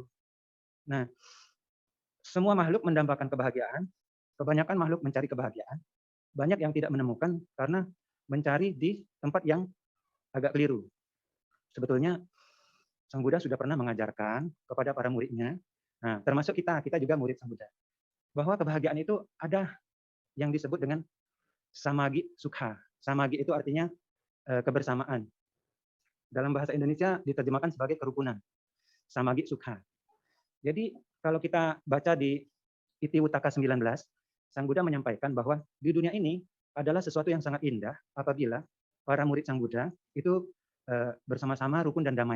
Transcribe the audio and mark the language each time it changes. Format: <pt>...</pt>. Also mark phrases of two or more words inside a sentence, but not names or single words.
<id>Nah, semua makhluk mendambakan kebahagiaan, kebanyakan makhluk mencari kebahagiaan, banyak yang tidak menemukan karena mencari di tempat yang agak keliru. Sebetulnya Sang Buddha sudah pernah mengajarkan kepada para muridnya, nah, termasuk kita juga murid Sang Buddha, bahwa kebahagiaan itu ada yang disebut dengan</id> <pi>samagi sukha.</pi> <id>Samagi itu artinya kebersamaan. Dalam bahasa Indonesia diterjemahkan sebagai kerukunan.</id> <pi>Samagi sukha.</pi> <id>Jadi kalau kita baca di Itiwutaka 19, Sang Buddha menyampaikan bahwa di dunia ini adalah sesuatu yang sangat indah apabila para murid Sang Buddha itu bersama-sama rukun dan damai.</id>